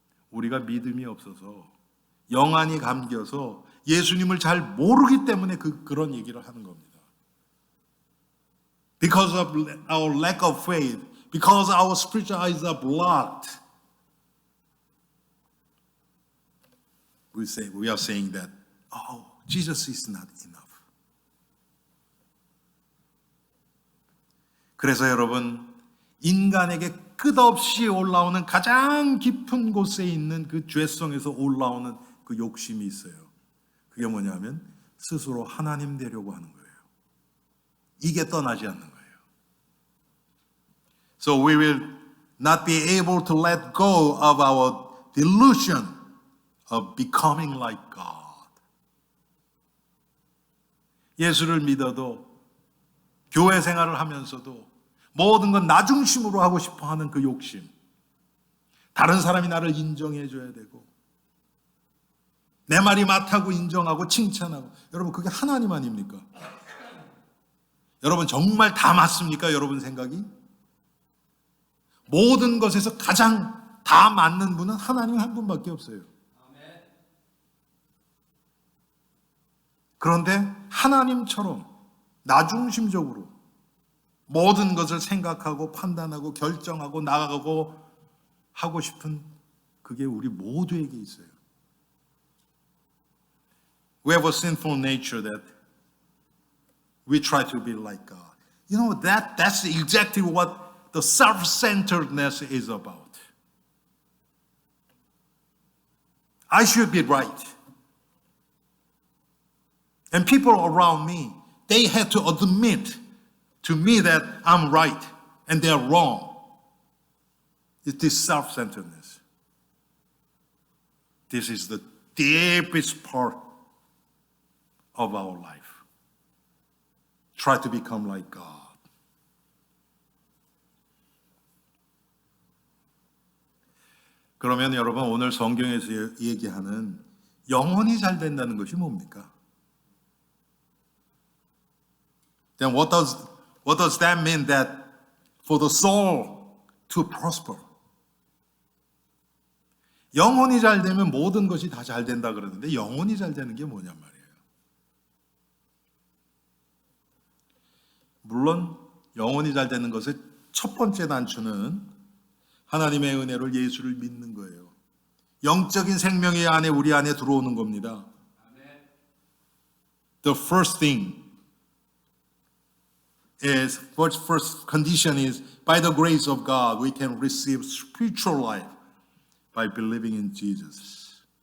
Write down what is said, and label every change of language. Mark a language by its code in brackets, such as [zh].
[ko] 우리가 믿음이 없어서 영안이 감겨서 예수님을 잘 모르기 때문에 그런 얘기를 하는 겁니다. [en] Because of our lack of faith, because our spiritual eyes are blocked, we are saying that, oh, Jesus is not enough. [ko] 그래서 여러분, 인간에게 끝없이 올라오는 가장 깊은 곳에 있는 그 죄성에서 올라오는 그 욕심이 있어요. 그게 뭐냐면 스스로 하나님 되려고 하는 거예요. 이게 떠나지 않는 거예요. [en] So we will not be able to let go of our delusion of becoming like God. [ko] 예수를 믿어도 교회 생활을 하면서도 모든 건 나 중심으로 하고 싶어 하는 그 욕심. 다른 사람이 나를 인정해 줘야 되고 내 말이 맞다고 인정하고 칭찬하고. 여러분 그게 하나님 아닙니까? 여러분 정말 다 맞습니까? 여러분 생각이? 모든 것에서 가장 다 맞는 분은 하나님 한 분밖에 없어요. 그런데 하나님처럼 나 중심적으로 모든 것을 생각하고 판단하고 결정하고 나가고 하고 싶은 그게 우리 모두에게 있어요. [en] We have a sinful nature that we try to be like God. You know, that's exactly what the self-centeredness is about. I should be right. And people around me, they had to admit to me that I'm right and they're wrong. It's this self-centeredness. This is the deepest part of our life. Try to become like God. [ko] 그러면 여러분 오늘 성경에서 얘기하는 영혼이 잘 된다는 것이 뭡니까? [en] Then what does that mean that for the soul to prosper? [ko] 영혼이 잘 되면 모든 것이 다 잘 된다 그러는데 영혼이 잘 되는 게 뭐냔 말이에요. 물론 영혼이 잘 되는 것의 첫 번째 단추는 하나님의 은혜로 예수를 믿는 거예요. 영적인 생명이 우리 안에 들어오는 겁니다. [en] The first thing is, first condition is, by the grace of God, we can receive spiritual life by believing in Jesus.